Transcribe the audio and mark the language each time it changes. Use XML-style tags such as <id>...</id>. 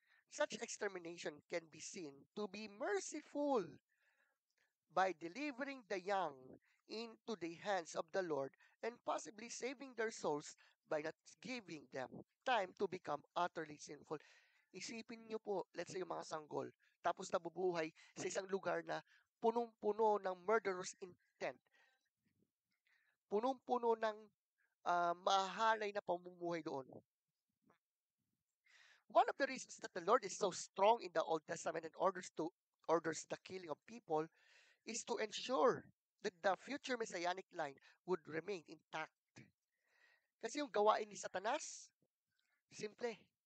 <en>Such extermination can be seen to be merciful by delivering the young into the hands of the Lord and possibly saving their souls by not giving them time to become utterly sinful.</en> <tl>Isipin niyo po, let's say yung mga sanggol, tapos nabubuhay sa isang lugar na punong-puno ng murderous intent, punong-puno ng mahalay na pamumuhay doon.</tl> <en>One of the reasons that the Lord is so strong in the Old Testament and orders the killing of people is to ensure that the future messianic line would remain intact.</en> <tl>Kasi yung gawain ni Satanas, simple.</tl>